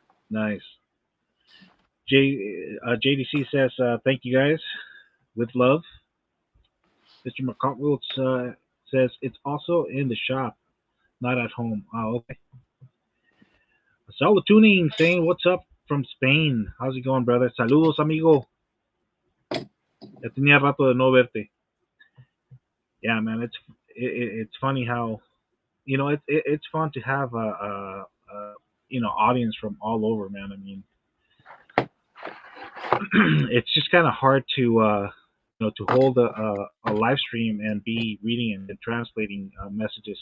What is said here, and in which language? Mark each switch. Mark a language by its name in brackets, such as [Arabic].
[English] Nice. JDC says, thank you guys. With love. Mr. McCockle says, it's also in the shop, not at home. Oh, okay. Solid Tuning saying, what's up from Spain? How's it going, brother? [Spanish] Saludos, amigo. Ya tenía rato de no verte. [English] Yeah, man, it's funny how it's fun to have a audience from all over, man. I mean, it's just kind of hard to to hold a live stream and be reading and translating messages.